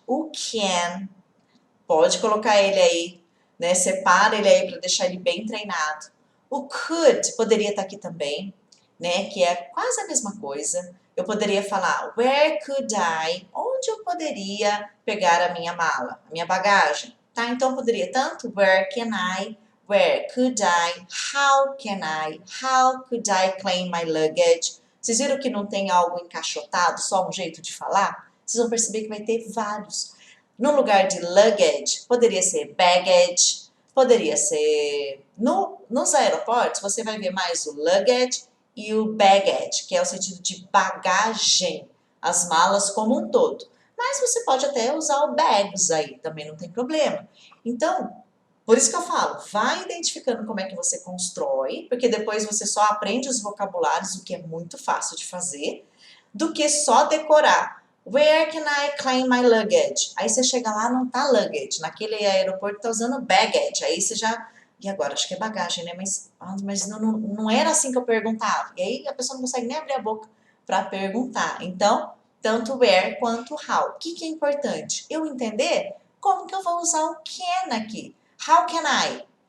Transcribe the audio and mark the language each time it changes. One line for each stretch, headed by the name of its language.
Portuguese: O can, pode colocar ele aí, né? Separa ele aí para deixar ele bem treinado. O could poderia estar aqui também, né? Que é quase a mesma coisa. Eu poderia falar where could I? Onde eu poderia pegar a minha mala, a minha bagagem? Tá?
English: Então poderia tanto where can I, where could I, how can I, how could I claim my luggage?
Portuguese: Vocês viram que não tem algo encaixotado, só um jeito de falar? Vocês vão perceber que vai ter vários. No lugar de luggage, poderia ser baggage, poderia ser... Nos aeroportos, você vai ver mais o luggage e o baggage, que é o sentido de bagagem, as malas como um todo. Mas você pode até usar o bags aí, também não tem problema. Então, por isso que eu falo, vai identificando como é que você constrói, porque depois você só aprende os vocabulários, o que é muito fácil de fazer, do que só decorar.
English: Where can I claim my luggage?
Portuguese: Aí você chega lá, não tá luggage. Naquele aeroporto tá usando baggage. Aí você já... E agora? Acho que é bagagem, né? Mas não era assim que eu perguntava. E aí a pessoa não consegue nem abrir a boca para perguntar. Então, tanto where quanto how. O que é importante? Eu entender como que eu vou usar o can aqui. How can I?